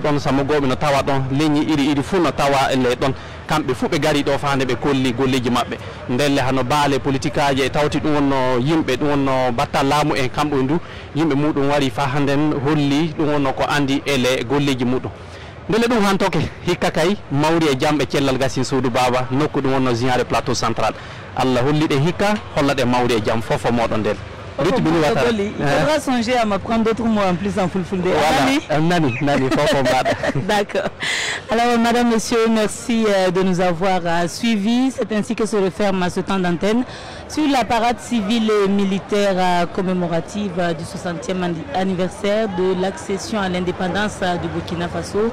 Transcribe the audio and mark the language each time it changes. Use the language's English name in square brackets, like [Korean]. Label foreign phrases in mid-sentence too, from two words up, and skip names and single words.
[Fula] don samogobe na tawa don ligne iri fu na tawa le don kambe fu be gari do fa hande be kolli golleji mabbe ndelle hano baale politique aje e tawti dum wonno yimbe dum wonno batta laamu en kambo ndu yimbe mudum wari fa hande holli dum wonno ko andi ele golleji mudum ndele dum hantoke hikka kay mawri e jambe cellal gasin suudu baba nokku dum wonno ziyaare [French] plateau central [Fula] Allah hollide hikka hollade mawri e jam fofo modon del ruti bini watara [French] il faudra songer à m'apprendre d'autres mots en plus en fulfulde. [Fula] Voilà, nani fofo baba. [French] D'accord. Alors madame, monsieur, merci de nous avoir suivis. C'est ainsi que se referme ce temps d'antenne sur la parade civile et militaire commémorative du 60e anniversaire de l'accession à l'indépendance du Burkina Faso.